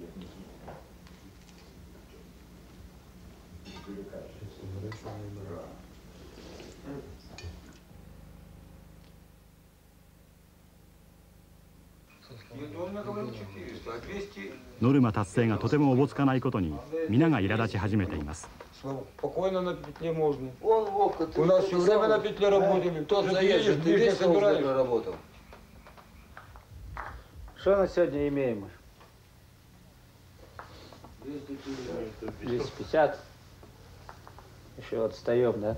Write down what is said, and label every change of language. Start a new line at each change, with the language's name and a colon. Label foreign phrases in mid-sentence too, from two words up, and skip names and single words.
Japanese: ノルマ達成がとてもおぼつかないことに皆が苛立ち始めています。
Russian: Спокойно на петле можно. У нас все время на петле работали. Тот заезжий, ты весь собирали. Что на сегодня имеем? 250. Еще отстаем, да?